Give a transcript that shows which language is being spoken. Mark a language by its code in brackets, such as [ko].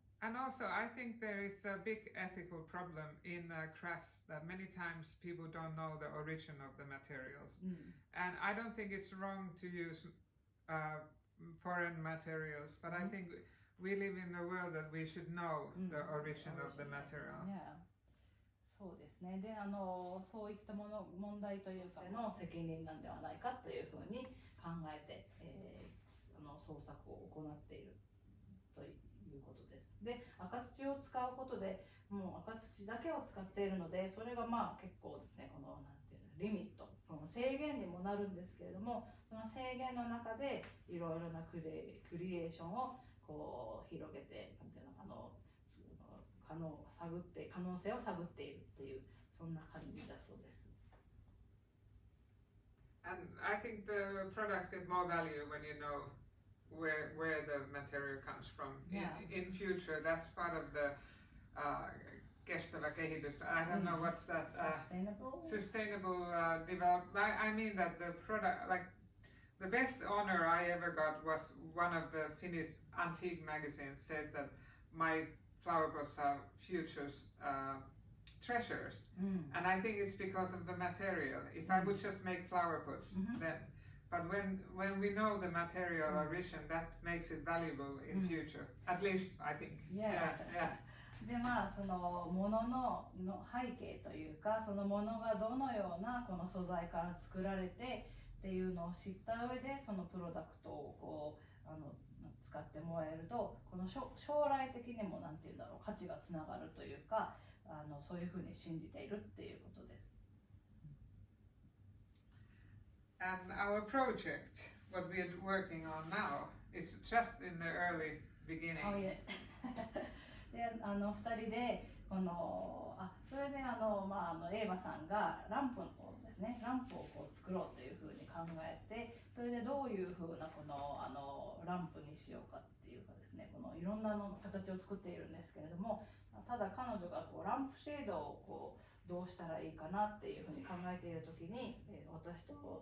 [en] And also, I think there is a big ethical problem in crafts that many times people don't know the origin of the materials. And I don't think it's wrong to use foreign materials, but I think we live in a world that we should know the origin of the material. Yeah. [ja] そうですね。で、そういった問題というかの責任なんではないかというふうに考えて、創作を行っているということです。で、赤土を使うことで、もう赤土だけを使っているので、それが結構ですね、なんていうの、リミット、制限にもなるんですけれども、その制限の中でいろいろなクリエーションを広げて、なんていうのかな。可能性を探っているっていうそんな感じだそうです。 [en] And I think the products get more value when you know where the material comes from. In future, that's part of the kestävä kehitys. I don't know what's that. Sustainable development. I mean that the product, like the best honor I ever got was one of the Finnish antique magazines says that my flower pots are future's treasures, and I think it's because of the material. If I would just make flower pots, then, but when we know the material origin, that makes it valuable in future. At least I think. Yeah. [ja] でそのものの背景というか、そのものがどのようなこの素材から作られてっていうのを知った上で、そのプロダクトを使ってもらえると、この将来的にもなんていうんだろう、価値がつながるというか、そういうふうに信じているっていうことです。 [en] And our project, what we are working on now, is just in the early beginning. Oh yes. [ja] で、2人でそれでエーバさんがランプをですね、ランプを作ろうというふうに考えて、それでどういうふうなランプにしようかっていうかですね、いろんな形を作っているんですけれども、ただ彼女がランプシェードをどうしたらいいかなっていうふうに考えている時に、私と